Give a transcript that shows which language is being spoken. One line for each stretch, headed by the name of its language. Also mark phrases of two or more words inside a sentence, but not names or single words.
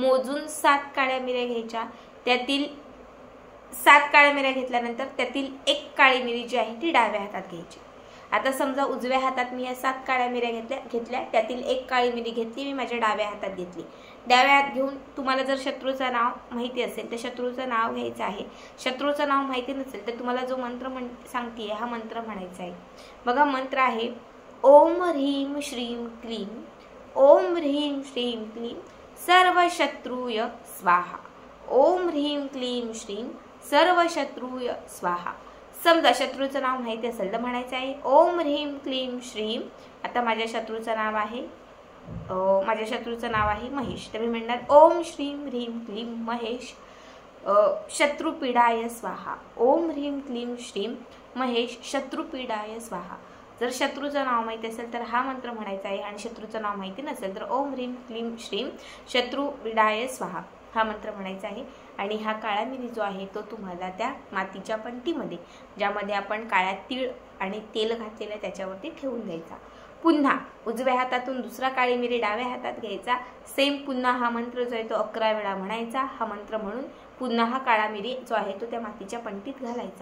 Marathi: मोजून 7 काळ्या मिऱ्या घ्यायच्या। त्यातील 7 काळ्या मिऱ्या घेतल्यानंतर त्यातील एक काळी मिरी जी आहे ती डाव्या हातात घ्यायची आता समजा उजव्या हातात मी या 7 काळ्या मिऱ्या घेतल्या, त्यातील एक काळी मिरी घेतली, मी माझ्या डाव्या हातात घेतली. डाव्या हात घेऊन तुम्हाला जर शत्रूचं नाव माहिती असेल तर शत्रूचं नाव घ्यायचं आहे. शत्रूचं नाव माहिती नसेल तर तुम्हाला जो मंत्र सांगतेय हा मंत्र म्हणायचा आहे. बघा मंत्र आहे
Sanskrit: ओम ह्रीं श्रीं क्लीं, ओम ह्रीं श्रीं क्लीं सर्व शत्रूय स्वाहा, ओम ह्रीं क्लीं श्रीं सर्व शत्रूय स्वाहा.
Marathi: समजा शत्रूचं नाव माहिती असेल तर म्हणायचं आहे
Sanskrit: ओम ह्रीं क्लीं श्रीं.
Marathi: आता माझ्या शत्रूचं नाव आहे महेश, तर मी म्हणणार
Sanskrit: ओम श्रीं ह्रीं क्लीं महेश शत्रुपीडाय स्वाहा, ओम ह्रीं क्लीं श्रीं महेश शत्रुपीडाय स्वाहा.
Marathi: जर शत्रूचं नाव माहिती असेल तर हा मंत्र म्हणायचा आहे आणि शत्रूचं नाव माहिती नसेल तर
Sanskrit: ओम ह्रीं क्लीं श्रीं शत्रुपीडाय स्वाहा
Marathi: हा मंत्र म्हणायचा आहे. आणि हा काळा मिरी जो आहे तो तुम्हाला त्या मातीच्या पंटीमध्ये, ज्यामध्ये आपण काळ्या तीळ आणि तेल घातलेलं त्याच्यावरती ठेवून द्यायचा. पुन्हा उजव्या हातातून दुसरा काळी मिरी डाव्या हातात घ्यायचा. सेम पुन्हा हा मंत्र जो आहे तो 11 वेळा म्हणायचा. हा मंत्र म्हणून पुन्हा हा काळा मिरी जो आहे तो त्या मातीच्या पंटीत घालायचा.